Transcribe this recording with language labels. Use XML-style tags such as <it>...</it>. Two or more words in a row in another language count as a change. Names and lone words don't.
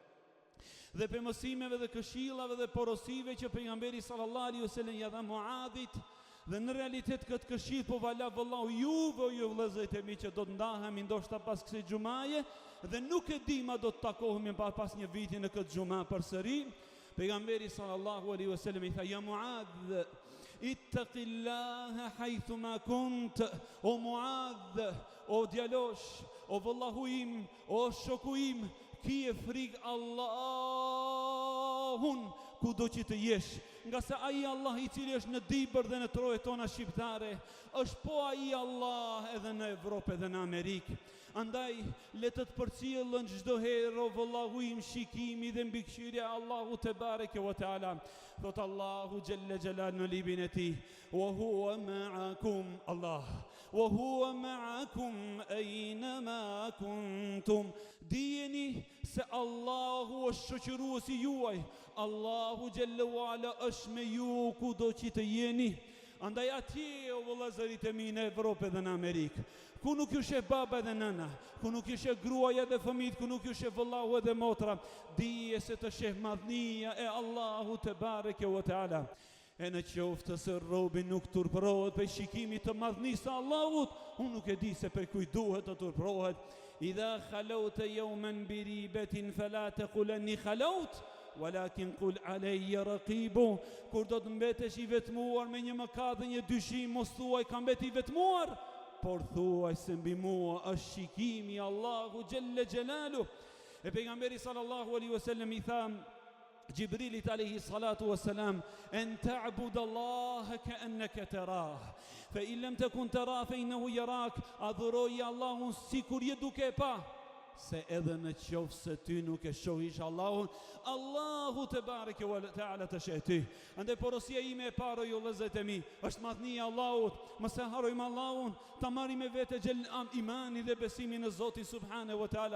<sq>Dhe për mësimeve dhe këshillave dhe porosive që pejgamberi</sq> <ar>صلى الله عليه وسلم</ar> <sq>ja dha Muadhit, Dhe në realitet këtë këshill po vala vëllau juve, ju vëllezërit e mi që do të ndahemi ndoshta pas kësaj xumaje dhe nuk e di ma do të takohemi pas një viti në këtë xuma përsëri. Pejgamberi</sq> <ar>صلى الله عليه وسلم</ar> <sq>i tha:</sq> <ar>"يا معاذ، اتق الله حيثما كنت."</ar> <sq>O Muadh, o djalosh, o vëllahu im, o shoku im, kije frikë Allahun kudo që të jesh, nga se ai Allah i cili është në Dibër dhe në trojet tona shqiptare, është po ai Allah edhe në Evropë edhe në Amerikë. Andaj le të përcjellën çdo herë o vëllahu im shikimi dhe mbikëqyrja Allahu</sq> <ar>تبارك وتعالى.</ar> <sq>Thot Allahu</sq> <ar>جل جلاله</ar> <sq>në librin e tij:</sq> <ar>"وهو معكم الله، وهو معكم أينما كنتم."</ar> <sq>Dijeni se Allahu është shoqëruesi juaj. Allahu</sq> <ar>جل وعلا</ar> <sq>është me ju kudo që të jeni. Andaj atje o vëllezërit e mi në Evropë dhe në Amerikë, ku nuk ju sheh baba dhe nëna, ku nuk ju sheh gruaja dhe fëmijët, ku nuk ju sheh vëllahu dhe motra, dije se të sheh madhnia e Allahu</sq> <ar>تبارك وتعالى.</ar> <sq>E në qoftë se robi nuk turpërohet për shikimit të madhnisë të Allahut, unë nuk e di se për kuj duhet të turpërohet.</sq> <ar>إذا خلوت يوما بريبة فلا تقل إني خلوت، ولكن قل علي رقيب.</ar> <sq>Kur do të mbetesh i vetmuar me një mëkat dhe një dyshim, mos thuaj kam mbeti i vetmuar, por thuaj se mbi mua është shikimi Allahu</sq> <ar>جل جلاله.</ar> <sq>E pejgamberi</sq> <ar>صلى الله عليه وسلم</ar> <sq>i tha Gjibrilit</sq> <ar>عليه الصلاة والسلام: "أن تعبد الله كأنك تراه, فإن لم تكن تراه فإنه يراك."</ar> <sq>Adhuroj Allahun sikur je duke e pa, se edhe në qoftë se ty nuk e shohish Allahun, Allahu</sq> <ar>تبارك وتعالى</ar> <sq>të sheh ty. Andaj porosia ime e parë ju vëllezërit e mi është madhnia e Allahut. Mos e harrojmë Allahun, ta marrim me vete imani dhe besimin në Zotin</sq> <ar>سبحانه وتعالى.</ar>